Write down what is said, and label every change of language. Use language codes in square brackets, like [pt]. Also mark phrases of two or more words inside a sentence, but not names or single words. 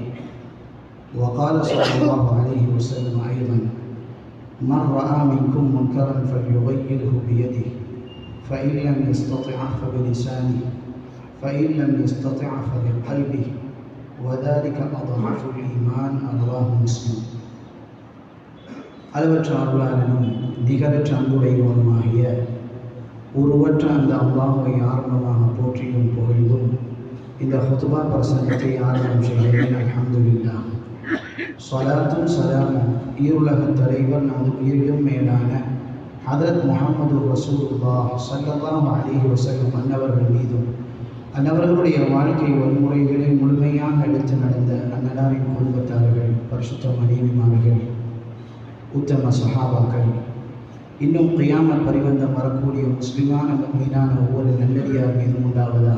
[ar] وقال صلى الله عليه وسلم أيضا: من رأى منكم منكرا فليغيره بيده، فإن لم يستطع فبلسانه، فإن لم يستطع فبقلبه، وذلك أضعف الإيمان. رواه مسلم. [ta] அளவற்ற அருளாளனும் நிகரற்ற அன்புடையவனுமாகிய உருவற்ற அந்த அல்லாஹ்வை ஆரம்பமாக போற்றியும் புகழ்ந்தும் இந்த ஹுத்பா பிரசங்கத்தை ஆரம்பம் செய்கிறேன். [ar] الحمد لله. [ta] ஸலாத்தும் ஸலாமும் ஈருலக தலைவர் நமது உயிரிலும் மேலான ஹதரத் முஹம்மது ரசூலுல்லாஹ் [ar] صلى الله عليه وسلم [ta] அன்னவர்கள் மீதும் அன்னவர்களுடைய வாழ்க்கை வழிமுறைகளை முழுமையாக எடுத்து நடந்த அன்னலாரின் குடும்பத்தார்கள், பரிசுத்த மனைவிமார்கள், உத்தம சஹாபாக்கள், இன்னும் கியாமத் பரிவந்தம் வரக்கூடிய முஸ்லிமான முஃமினான ஒவ்வொரு நல்லடியார் மீதும் உண்டாவதாக.